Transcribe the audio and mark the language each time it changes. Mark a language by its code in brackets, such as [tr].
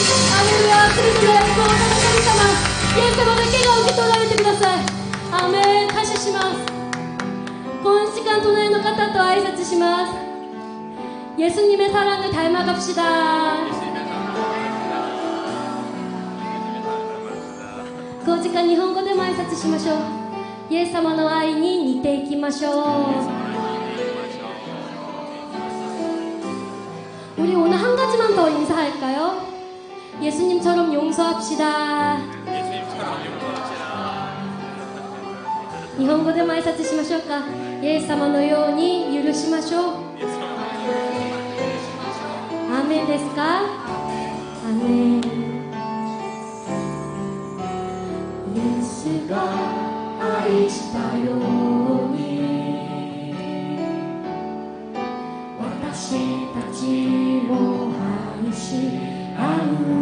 [ko] 할렐루야 그리스도의 약속 [ja] 神様イエス様だけが受け取られてくださいアーメン感謝しますこの時間隣の方と挨拶します [ko] 예수님의 사랑을 닮아갑시다. 그 시간 일본어 [ja] でも挨拶しましょう.예수様の愛に似ていきましょう. [ko] 우리 오늘 한 가지만 더 인사할까요? 예수님처럼 용서합시다. 일본어 [ja] でも挨拶しましょうか.예수様のように許しましょう. [ko] 아멘 [ja] ですか? [ko] 아멘. [ja] 예수가愛したように私たちを愛し合う